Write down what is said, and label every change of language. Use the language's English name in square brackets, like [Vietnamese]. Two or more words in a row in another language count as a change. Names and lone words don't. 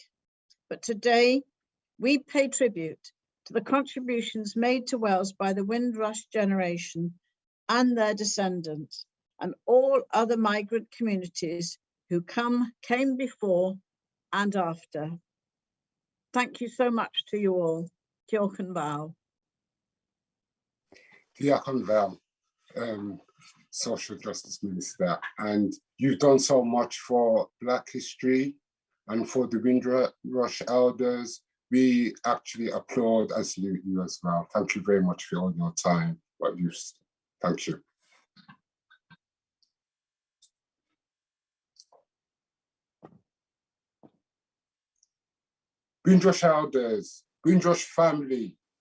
[English] But today, we pay tribute to the contributions made to Wales by the Windrush generation and their descendants, and all other migrant communities who came before and after. Thank you so much to you all. [Welsh] Diolch yn fawr. Diolch yn fawr, [English] Social Justice Minister, and you've done so much for Black history and for the Windrush Elders. We actually applaud and salute you as well. Thank you very much for all your time. Thank you. Windrush Elders, Windrush family.